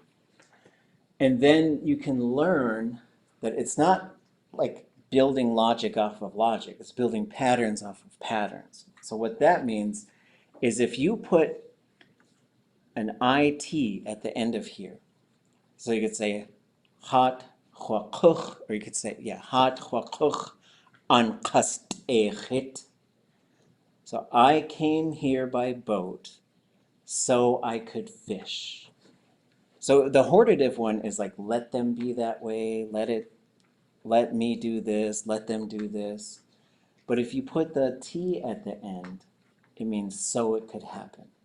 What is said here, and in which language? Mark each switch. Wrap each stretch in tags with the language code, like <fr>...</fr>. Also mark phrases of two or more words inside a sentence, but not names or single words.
<en>And then you can learn that it's not like building logic off of logic. It's building patterns off of patterns. So what that means is if you put an IT at the end of here, so you could say</en> <tli>hat kashóokʼ,</tli> <en>or you could say, yeah,</en> <tli>hat kashóokʼ an s'éek.</tli> <en>So I came here by boat so I could fish. So the hortative one is like, let them be that way, let me do this, let them do this. But if you put the T at the end, it means so it could happen.</en>